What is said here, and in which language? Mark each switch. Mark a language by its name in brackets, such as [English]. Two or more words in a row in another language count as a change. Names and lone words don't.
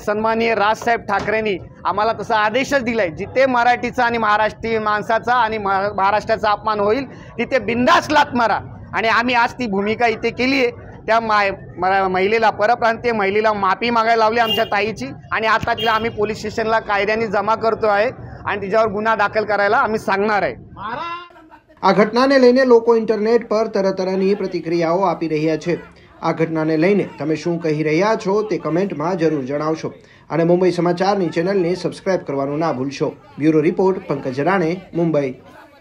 [Marathi] सन्माननीय राजसाहेब ठाकरेंनी आम्हाला तसा आदेशच दिलाय, जिथे मराठीचा आणि महाराष्ट्रीय माणसाचा आणि महाराष्ट्राचा अपमान होईल तिथे बिंदास लात मारा। आणि आम्ही आज ती भूमिका इथे केली आहे। त्या महिलेला, परप्रांतीय महिलेला माफी मागायला लावली आमच्या ताईची आणि आता तिला आम्ही पोलीस स्टेशनला कायद्याने जमा करतो आहे आणि तिच्यावर गुन्हा दाखल करायला आम्ही सांगणार आहे। [Gujarati] આ ઘટનાને લઈને લોકો ઇન્ટરનેટ પર તરતરની પ્રતિક્રિયાઓ આપી રહ્યા છે। આ ઘટનાને લઈને તમે શું કહી રહ્યા છો તે કમેન્ટમાં જરૂર જણાવશો અને મુંબઈ સમાચારની ચેનલને સબસ્ક્રાઇબ કરવાનું ના ભૂલશો। બ્યુરો રિપોર્ટ, પંકજ રાણે, મુંબઈ।